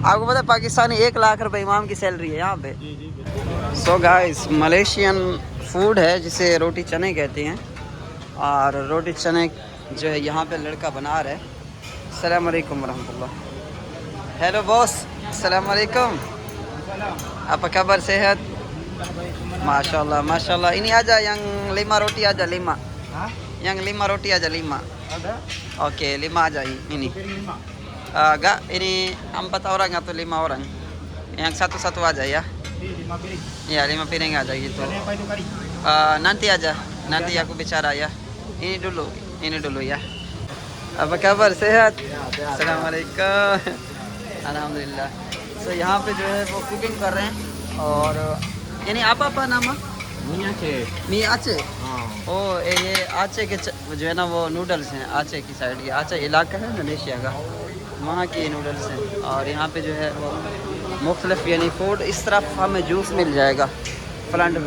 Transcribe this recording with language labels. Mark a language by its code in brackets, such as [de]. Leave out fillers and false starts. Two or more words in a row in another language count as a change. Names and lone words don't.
[hi] आपको पता है पाकिस्तानी 1 लाख रुपए इमाम की सैलरी है यहाँ पे। जी बिल्कुल। [en] so guys Malaysian food [hi] है जिसे रोटी चने कहते हैं, और रोटी चने जो है यहाँ पे लड़का बना रहा है। [ar] السلام عليكم رحمة الله. [en] hello boss, [ar] السلام عليكم. [id] apa kabar, sehat? [ar] ما شاء الله، ما شاء الله. [id] Ini aja yang 5 roti aja 5. Hah? Yang 5 roti aja 5. Ada? Oke, 5 aja ini. Enggak, ini 4 orang atau 5 orang. Yang satu-satu aja ya. 5 piring. Iya, 5 piring aja gitu. Apa itu kari? Nanti aja. Nanti aku bicara ya. Ini dulu ya. Apa kabar, sehat? Assalamualaikum. Alhamdulillah. [hi] तो यहाँ पे जो है वो कुकिंग कर रहे हैं, और यानी [id] apa nama? mie Aceh. [hi] ओ ये आचे के जो है ना वो नूडल्स हैं, आचे की साइड के, आचे इलाका है इंडोनेशिया का, वहाँ की नूडल्स हैं। और यहाँ पे जो है वो मुख्तलिफ यानी फूड, इस तरफ हमें जूस मिल जाएगा फ्रंट पे।